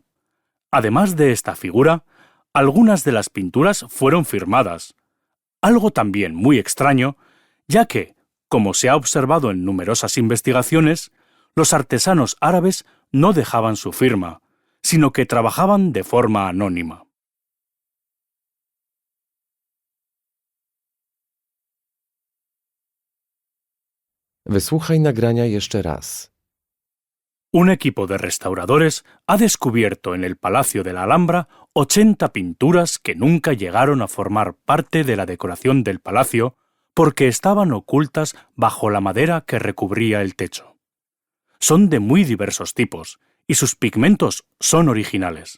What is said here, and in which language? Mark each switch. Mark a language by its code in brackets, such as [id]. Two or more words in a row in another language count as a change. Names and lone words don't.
[es] Además de esta figura, algunas de las pinturas fueron firmadas, algo también muy extraño, ya que, como se ha observado en numerosas investigaciones, los artesanos árabes no dejaban su firma, sino que trabajaban de forma anónima. [pl] Wysłuchaj nagrania jeszcze raz. [es] Un equipo de restauradores ha descubierto en el Palacio de la Alhambra 80 pinturas que nunca llegaron a formar parte de la decoración del palacio porque estaban ocultas bajo la madera que recubría el techo. Son de muy diversos tipos y sus pigmentos son originales.